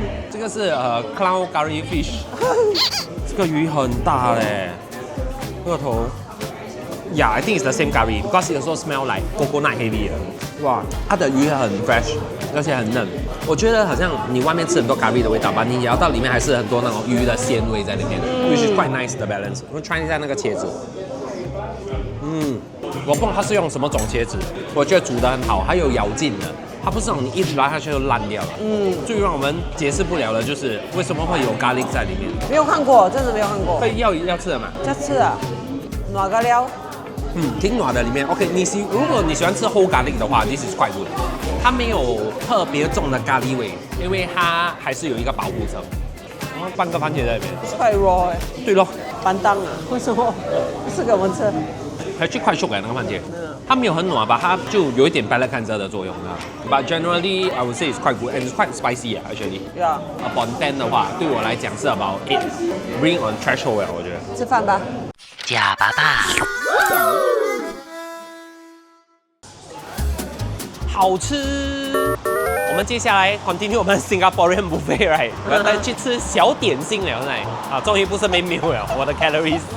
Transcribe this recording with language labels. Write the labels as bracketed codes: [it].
[zh] 这个是clown curry fish， 这个鱼很大嘞，这个头。 [en] Yeah, I think it's the same curry because it also smell like coconut heavy [zh] 的。哇，它的鱼很 [en] fresh， [zh] 而且很嫩。我觉得好像你外面吃很多 curry 的味道吧，你咬到里面还是很多那种鱼的鲜味在里面， [en] which is quite nice [zh] 的 [en] balance。 [zh] 我们 [en] try [zh] 一下那个茄子。我不知道它是用什么种茄子，我觉得煮得很好，还有咬劲的。它不是那种你一直拉下去就烂掉了。最让我们解释不了的就是为什么会有咖喱在里面。没有看过，真的没有看过。会要吃的嘛？要吃啊，哪个料？挺暖的里面。 OK， 如果你喜欢吃 [en] whole garlic [zh] 的话 ， [en] this is quite good。 [zh] 它没有特别重的咖喱味，因为它还是有一个保护层。然后半个番茄在里面。快 [en] raw [zh] 哎。对咯，板当啊？为什么？不是给我们吃？还去快熟那个番茄。它没有很暖吧，它就有一点 [en] palate cleanser [zh] 的作用啊。 [en] But generally, I would say it's quite good and it's quite spicy actually. Yeah. [zh] Upon 10的话，对我来讲是 [en] about 8 bring on threshold [zh] 我觉得。吃饭吧。假爸爸，好吃。我们接下来 [en] continue [zh] 我们 [en] Singaporean buffet [zh] right， 我要再去吃小点心了，啊，终于不是 [en] main meal [zh] 了，我的 [en] calories。